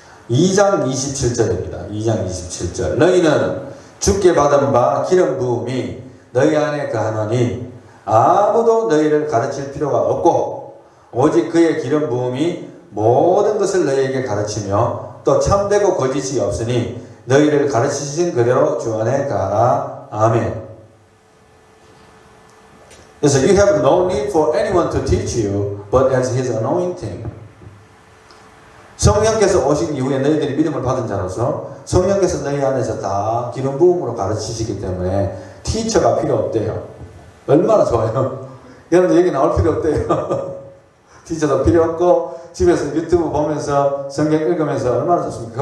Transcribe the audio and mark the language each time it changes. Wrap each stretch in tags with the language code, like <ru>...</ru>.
<ko>2장 27절입니다. 2장 27절. 너희는 주께 받은 바 기름 부음이 너희 안에 거하노니 아무도 너희를 가르칠 필요가 없고 오직 그의 기름 부음이 모든 것을 너희에게 가르치며 또 참되고 거짓이 없으니 너희를 가르치신 그대로 주 안에 가라. 아멘. 그래서</ko> <en>you have no need for anyone to teach you but as his anointing.</en> <ko>성령께서 오신 이후에 너희들이 믿음을 받은 자로서 성령께서 너희 안에서 다 기름 부음으로 가르치시기 때문에 티처가 필요 없대요. 얼마나 좋아요. 여러분들 여기 나올 필요 없대요. 티처도 필요 없고 집에서 유튜브 보면서 성경 읽으면서 얼마나 좋습니까?</ko>